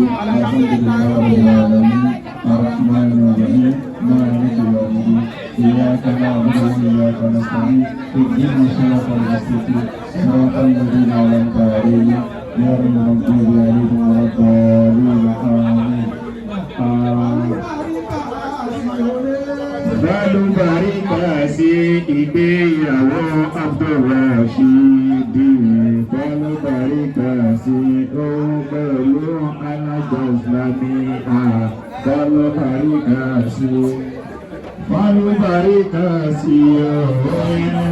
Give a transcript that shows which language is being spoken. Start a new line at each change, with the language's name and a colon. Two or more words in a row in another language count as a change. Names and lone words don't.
Arabic: الحمد لله رب العالمين الرحمن الرحيم مالك يوم الدين إياك نعبد وإياك نستعين اهدنا الصراط المستقيم صراط الذين أنعمت عليهم غير المغضوب عليهم ولا الضالين آمين.
Yoruba: Bálùbáríkà sí ìgbéyàwó Abdulrasheed. Bálùbáríkà sí òun pẹ̀lú alájọ Islamiyya. Bálùbáríkà sí. Bálùbáríkà sí òun.